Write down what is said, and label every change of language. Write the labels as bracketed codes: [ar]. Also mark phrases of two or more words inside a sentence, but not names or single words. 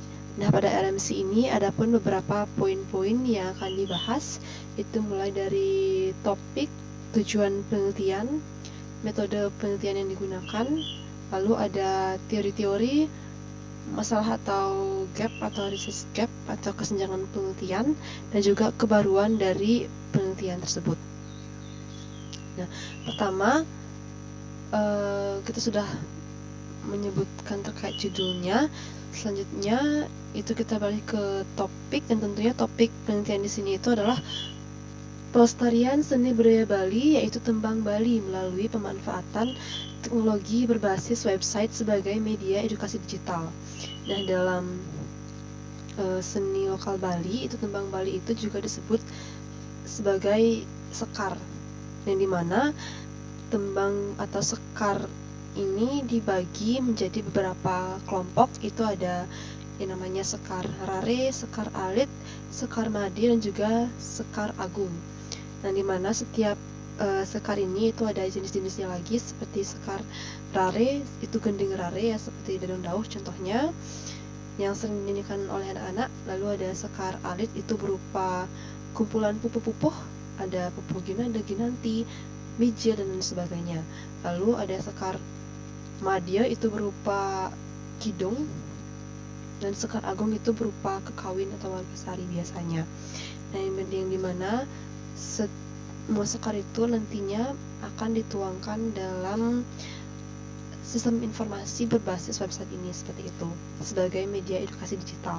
[id] Nah, pada RMC ini adapun beberapa poin-poin yang akan dibahas, itu mulai dari topik, tujuan penelitian, metode penelitian yang digunakan, lalu ada teori-teori, masalah atau gap atau [en] research gap [id] atau kesenjangan penelitian, dan juga kebaruan dari penelitian tersebut. Nah, pertama kita sudah menyebutkan terkait judulnya. Selanjutnya itu kita balik ke topik, dan tentunya topik penelitian di sini itu adalah pelestarian seni budaya Bali, yaitu tembang Bali melalui pemanfaatan teknologi berbasis website sebagai media edukasi digital. Nah, dalam seni lokal Bali, itu tembang Bali itu juga disebut sebagai sekar, yang dimana tembang atau sekar ini dibagi menjadi beberapa kelompok. Itu ada yang namanya sekar rare, sekar alit, sekar madi, dan juga sekar agung. Nah, dimana setiap sekar ini itu ada jenis-jenisnya lagi, seperti sekar rare itu gending rare ya, seperti dadung dauh contohnya yang sering dinyanyikan oleh anak-anak. Lalu ada sekar alit, itu berupa kumpulan pupuh-pupuh, ada pupuh ginanda, ginanti, mijil, dan lain sebagainya. Lalu ada sekar madya, itu berupa kidung, dan sekar agung itu berupa kekawin atau wargasari biasanya. Nah, yang dimana semua sekar itu nantinya akan dituangkan dalam sistem informasi berbasis website ini, seperti itu, sebagai media edukasi digital.